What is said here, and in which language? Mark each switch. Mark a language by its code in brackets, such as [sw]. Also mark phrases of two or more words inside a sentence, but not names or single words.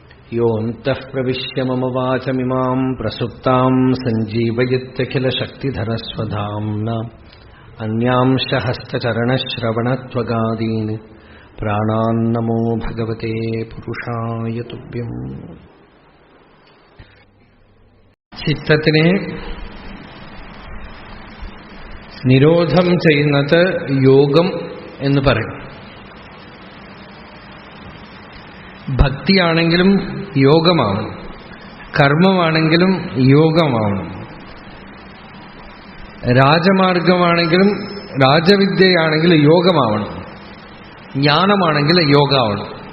[sa] योऽन्तः प्रविश्य मम वाचमिमां प्रसुप्तां सञ्जीवयत्यखिलशक्तिधरस्वधाम्ना अन्यांश हस्तचरणश्रवणत्वगादीन् प्राणान्नमो भगवते पुरुषाय तुभ्यम्. [ml] ചിത്തത്തിനെ നിരോധം ചെയ്യുന്നത് യോഗം എന്ന് പറയും. ഭക്തിയാണെങ്കിലും യോഗമാവണം, കർമ്മമാണെങ്കിലും യോഗമാവണം, രാജമാർഗമാണെങ്കിലും രാജവിദ്യയാണെങ്കിലും യോഗമാവണം, ജ്ഞാനമാണെങ്കിൽ യോഗമാവണം.